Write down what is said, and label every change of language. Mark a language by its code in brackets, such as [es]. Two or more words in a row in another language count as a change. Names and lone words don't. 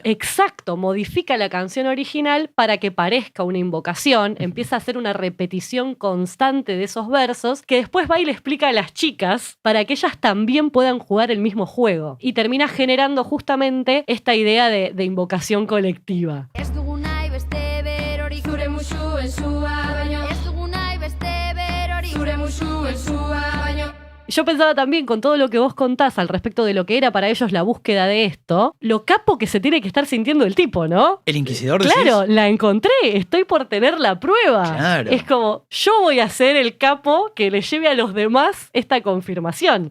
[es] Exacto, modifica la canción original para que parezca una invocación, empieza a hacer una repetición constante de esos versos que después va y le explica a las chicas para que ellas también puedan jugar el mismo juego. Y termina generando justamente esta idea de invocación colectiva. [eu] Ez dugu nahi beste berori, zure musuen sua baino. Ez dugu nahi beste berori, zure musuen sua baino. [es] Yo pensaba también con todo lo que vos contás al respecto de lo que era para ellos la búsqueda de esto, lo capo que se tiene que estar sintiendo el tipo, ¿no? El inquisidor, decís. Claro, la encontré, estoy por tener la prueba. Claro. Es como, yo voy a ser el capo que le lleve a los demás esta confirmación.